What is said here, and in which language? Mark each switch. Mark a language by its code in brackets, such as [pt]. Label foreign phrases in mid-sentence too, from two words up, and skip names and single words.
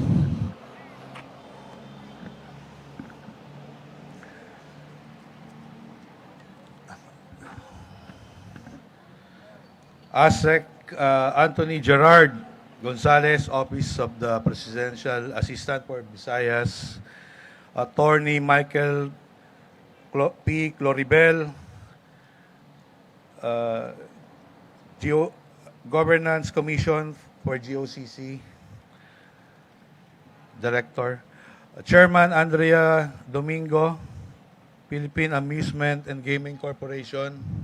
[en] ASEC Anthony Gerard Gonzalez, Office of the Presidential Assistant for Visayas, Attorney Michael P. Cloribel, Governance Commission for GOCC, Director, Chairman Andrea Domingo, Philippine Amusement and Gaming Corporation,